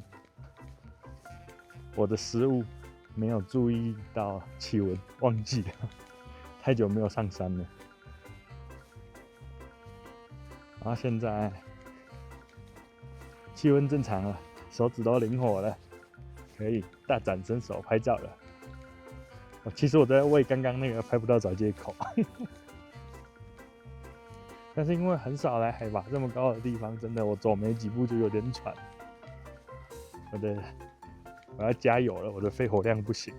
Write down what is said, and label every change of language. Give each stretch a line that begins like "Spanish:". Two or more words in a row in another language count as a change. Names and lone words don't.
Chinese: 我的失誤，沒有注意到氣溫，忘記了，太久沒有上山了。然後現在氣溫正常了，手指都靈活了。可以大展身手拍照了。其實我在為剛剛那個拍不到找借口，但是因為很少來海拔這麼高的地方，真的我走沒幾步就有點喘。我要加油了，我的肺活量不行。